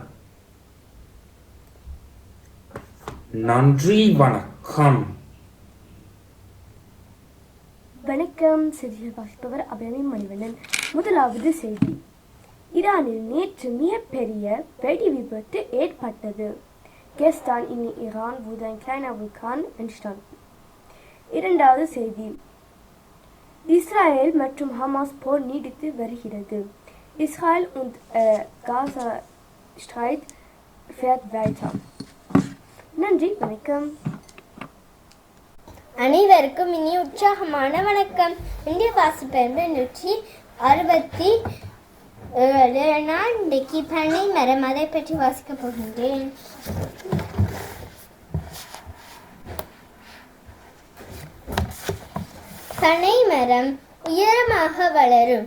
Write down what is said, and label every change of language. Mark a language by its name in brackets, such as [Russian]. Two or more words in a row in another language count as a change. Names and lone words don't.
[Tamil] நன்றி, வணக்கம். வணக்கம். செய்திகள் வாசிப்பவர் அபிராமி மணிவண்ணன். முதலாவது செய்தி. ஈரானில் நேற்று மிகப்பெரிய வெடி விபத்து ஏற்பட்டது. [German] Gestern in Iran wurde ein kleiner Vulkan entstanden. [Tamil] இரண்டாவது செய்தி. இஸ்ரேல் மற்றும் ஹமாஸ் போர் நீடித்து வருகிறது. [German] Israel und Gaza-Streit fährt weiter. [Tamil] நன்றி, வணக்கம். அனைவருக்கும் இனி உற்சாகமான வணக்கம். இந்திய வாசிப்பேன் 167. நான் இன்றைக்கு பனை மரம் அதை பற்றி வாசிக்க போகின்றேன். பனை மரம் உயரமாக வளரும்.